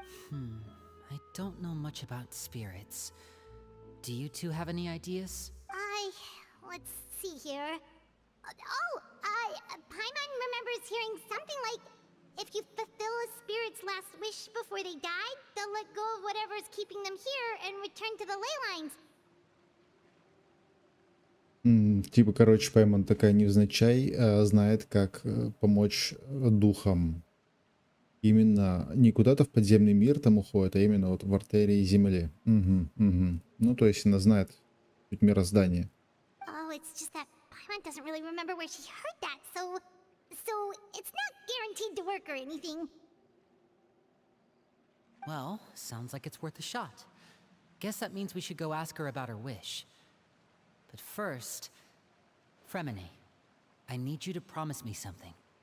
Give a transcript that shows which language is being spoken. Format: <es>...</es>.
<en>I don't know much about spirits. Do you two have any ideas? Let's see here. Paimon remembers hearing something like, if you fulfill a spirit's last wish before they died, they'll let go of whatever's keeping them here and return to the ley lines.</en> <ru>Типа, короче, Пайман такая невзначай знает, как помочь духам. Именно не куда-то в подземный мир там уходит, а именно вот в артерии земли. Ну, то есть она знает суть мироздания.</ru> <en>Oh, it's just that Paimon doesn't really remember where she heard that, so it's not guaranteed to work or anything. Well, sounds like it's worth a shot. Guess that means we should go ask her about her wish. But first, Fremine, I need you to promise me something.</en>